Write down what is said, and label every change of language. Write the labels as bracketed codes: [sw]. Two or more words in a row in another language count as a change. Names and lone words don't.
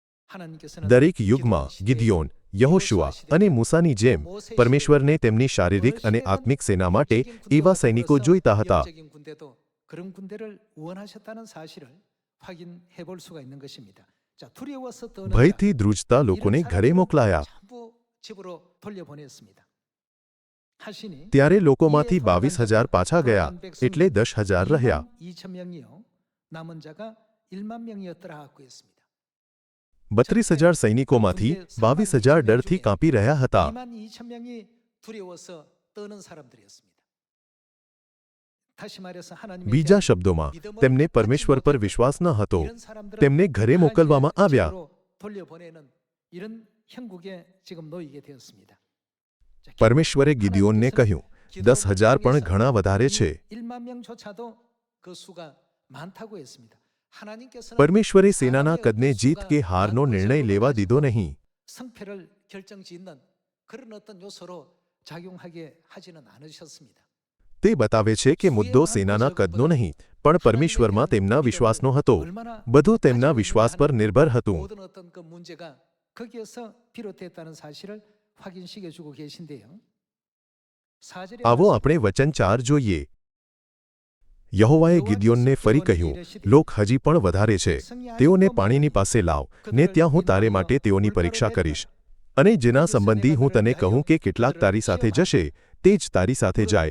[ko] 하나님께서는 [gu] દરેક યુગમાં ગિદિયોન, યહોશુઆ અને મૂસાની જેમ પરમેશ્વરને તેમની શારીરિક અને આત્મિક સેના માટે એવા સૈનિકો જોઈતા હતા. [ko] 영적인 군대도 그런 군대를 원하셨다는 사실을 확인해 볼 수가 있는 것입니다. 자, 두려워서 떠는 [gu] ભયથી ધ્રુજતા લોકોને ઘરે મોકલાયા. [ko] 전부 집으로 돌려보냈습니다. 하시니 [gu] ત્યારે લોકોમાંથી 22,000 પાછા ગયા, એટલે 10,000 રહ્યા. [ko] 22,000명이요 남은 자가 1만 명이었더라 하고 했습니다. [gu] 32,000 સૈનિકોમાંથી 22,000 ડરથી કાંપી રહ્યા હતા. [ko] 22,000명이 두려워서 떠는 사람들이었습니다. 다시 말해서 하나님의 [gu] બીજા શબ્દોમાં તેમને પરમેશ્વર પર વિશ્વાસ ન હતો. [ko] 이런 사람들을 [gu] તેમને ઘરે 모કલવામાં આવ્યા. [ko] 집으로 돌려보내는 이런 형국에 지금 놓이게 되었습니다. 자, [gu] પરમેશ્વરે ગિદિયોનને કહ્યું, 10,000 પણ ઘણા વધારે છે. [ko] 1만 명조차도 그 수가 많다고 했습니다. 하나님께서는 [gu] પરમેશ્વરે સેનાના કદને જીત કે હારનો નિર્ણય લેવા દીધો નહીં. [ko] 성패를 결정짓는 그런 어떤 요소로 작용하게 하지는 않으셨습니다. [gu] તે બતાવે છે કે મુદ્દો સેનાના કદનો નહીં, પણ પરમેશ્વરમાં તેમના વિશ્વાસનો હતો. બધું તેમના વિશ્વાસ પર નિર્ભર હતું. [ko] 모든 어떤 그 문제가 거기에서 비롯됐다는 사실을 확인시켜주고 계신데요. 4절에 [gu] આવો આપણે વચન 4 જોઈએ. યહોવાએ ગિદિયોનને ફરી કહ્યું, લોક હજી પણ વધારે છે. તેઓને પાણીની પાસે લાવ, ને ત્યાં હું તારે માટે તેઓની પરીક્ષા કરીશ. અને જેના સંબંધી હું તને કહું કે કેટલાક તારી સાથે જશે, તે જ તારી સાથે જાય.